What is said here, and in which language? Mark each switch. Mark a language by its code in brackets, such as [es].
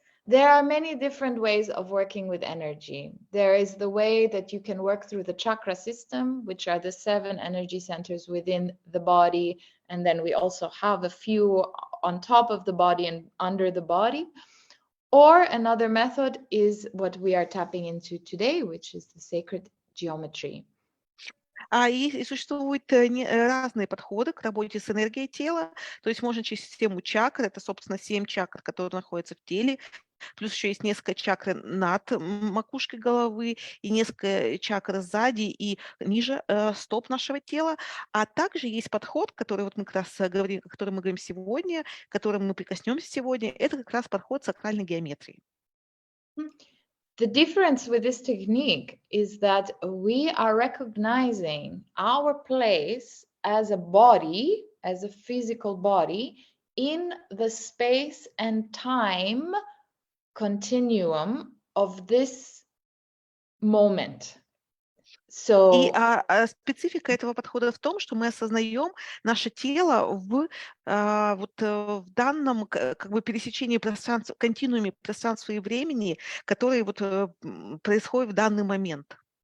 [en] There are many different ways of working with energy. There is the way that you can work through the chakra system, which are the 7 energy centers within the body. And then we also have a few on top of the body and under the body. Or another method is what we are tapping into today, which is the sacred geometry. [ru] И существуют разные подходы к работе с энергией тела. То есть можно через систему чакр, это, собственно, 7 чакр, которые находятся в теле. Плюс еще есть несколько чакр над макушкой головы и несколько чакр сзади и ниже стоп нашего тела. А также есть подход, который вот мы как раз говорим, о котором мы говорим сегодня, к которому мы прикоснемся сегодня. Это как раз подход сакральной геометрии. [en] The difference with this technique is that we are recognizing our place as a body, as a physical body, in the space and time continuum of this moment. [ru] И специфика этого подхода в том, что мы осознаем наше тело в данном как бы пересечении пространства, континууме пространства и времени, который вот происходит в данный момент.